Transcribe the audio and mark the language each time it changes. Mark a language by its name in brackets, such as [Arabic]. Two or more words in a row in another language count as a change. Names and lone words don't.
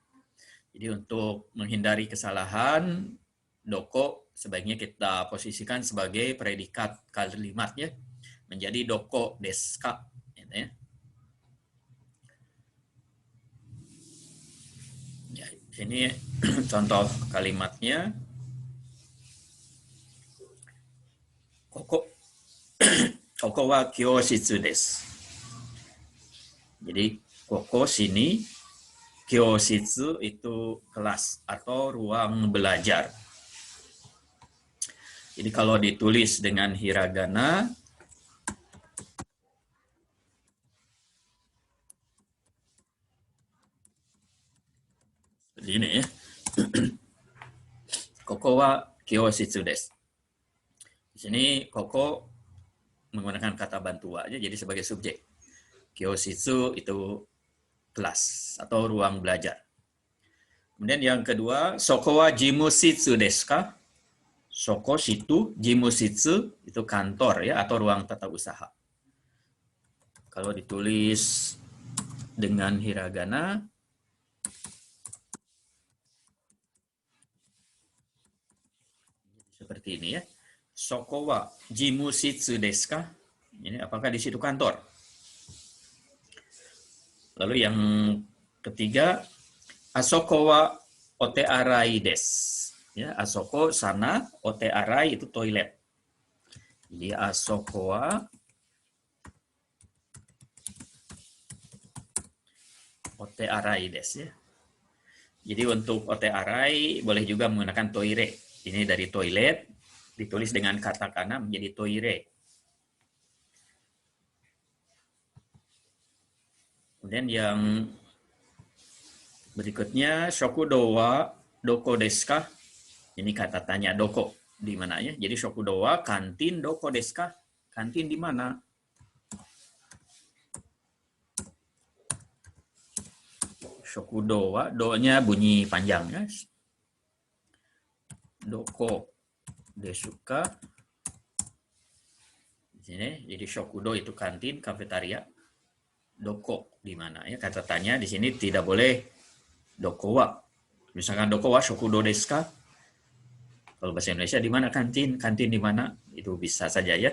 [Indonesian] Jadi untuk menghindari kesalahan, doko sebaiknya kita posisikan sebagai predikat kalimat, ya. Menjadi [Japanese] どこですか, [Indonesian] gitu ya. Ya, ini contoh kalimatnya. [Japanese] ここ ここは教室です. [Indonesian] Jadi koko sini, kyoshitsu itu kelas atau ruang belajar. Jadi kalau ditulis dengan hiragana, seperti ini, ya. [Japanese] ここは教室です. [Indonesian] Di sini koko menggunakan kata bantua aja, jadi sebagai subjek. Kyoshitsu itu kelas atau ruang belajar. Kemudian yang kedua, [Japanese] そこは事務室ですか? [Indonesian] Soko situ, jimushitsu itu kantor, ya, atau ruang tata usaha. Kalau ditulis dengan hiragana, seperti ini, ya. [Japanese] そこは事務室ですか? [Indonesian] Ini apakah di situ kantor? Lalu yang ketiga, [Japanese] あそこはお手洗いです. [Indonesian] Ya, asoko sana, [Japanese] お手洗い [Indonesian] itu toilet. [Japanese] Jadi あそこはお手洗いです, [Indonesian] ya. Jadi untuk [Japanese] お手洗い [Indonesian] boleh juga menggunakan toire. Ini dari toilet ditulis dengan katakana menjadi toire. Kemudian yang berikutnya, [Japanese] 食堂はどこですか? [Indonesian] Ini kata tanya, doko di mana, ya. Jadi [Japanese] 食堂は [Indonesian] kantin, [Japanese] どこですか? [Indonesian] Kantin di mana? [Japanese] 食堂は, [Indonesian] do-nya bunyi panjang, ya. [Japanese] どこですか? [Indonesian] Di sini jadi shokudo itu kantin, kafetaria. Doko di mana, ya. Kata tanya di sini tidak boleh [Japanese] どこは. Misalkan どこは食堂ですか? [Indonesian] Kalau bahasa Indonesia di mana kantin? Kantin di mana? Itu bisa saja, ya.